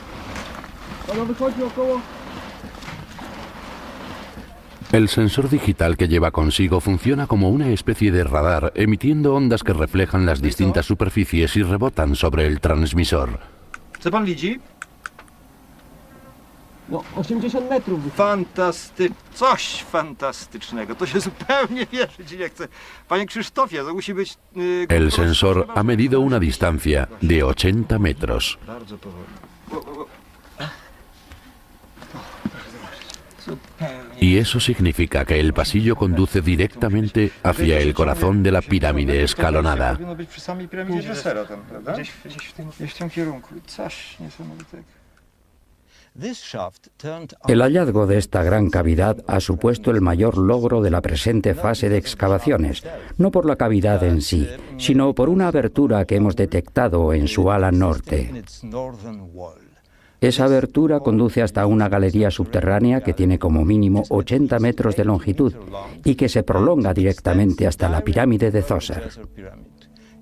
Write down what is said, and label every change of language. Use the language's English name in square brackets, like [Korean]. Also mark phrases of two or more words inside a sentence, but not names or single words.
[Spanish] El sensor digital que lleva consigo funciona como una especie de radar, emitiendo ondas que reflejan las distintas superficies y rebotan sobre el transmisor. [Polish] No, 80 metrów. Coś fantastycznego. To się zupełnie wierzyć nie chce. Panie Krzysztofie, to musi być... [Spanish] El sensor ha medido una distancia de 80 metros. [Polish] Bardzo powoli. [Spanish] Y eso significa que el pasillo conduce directamente hacia el corazón de la pirámide escalonada. [Polish] Powinno być przy samej piramidzie Dżosera tam, prawda? Gdzieś w tym kierunku. Coś niesamowitego. [Spanish] El hallazgo de esta gran cavidad ha supuesto el mayor logro de la presente fase de excavaciones, no por la cavidad en sí, sino por una abertura que hemos detectado en su ala norte. Esa abertura conduce hasta una galería subterránea que tiene como mínimo 80 metros de longitud y que se prolonga directamente hasta la pirámide de Djoser.